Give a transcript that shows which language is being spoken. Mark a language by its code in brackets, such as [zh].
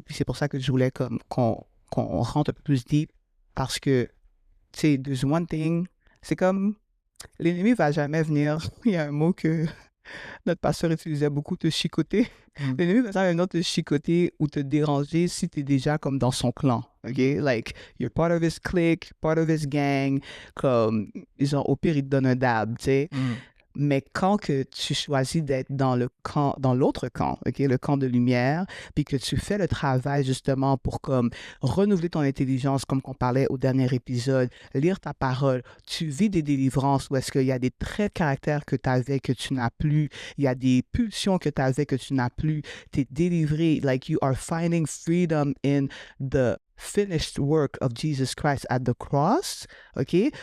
[fr] Puis c'est pour ça que je voulais comme qu'on rentre un peu plus deep parce que, tu sais, [en] there's one thing, [fr] c'est comme l'ennemi va jamais venir. Il y a un mot que Notre pasteur utilisait beaucoup te chicoter. Mm. L'ennemi va maintenant te chicoter ou te déranger si tu es déjà comme dans son clan. OK? [en] Like, you're part of his clique, part of his gang. [fr] Comme, genre, au pire, il te donne un dab, tu sais. Mm. Mais quand que tu choisis d'être dans le camp, dans l'autre camp, ok, le camp de lumière, puis que tu fais le travail justement pour comme renouveler ton intelligence, comme qu'on parlait au dernier épisode, lire ta parole, tu vis des délivrances où est-ce qu'il y a des traits de caractère que tu avais que tu n'as plus, il y a des pulsions que tu avais que tu n'as plus, tu es délivré, [en] like you are finding freedom in the finished work of Jesus Christ at the cross, [fr] ok?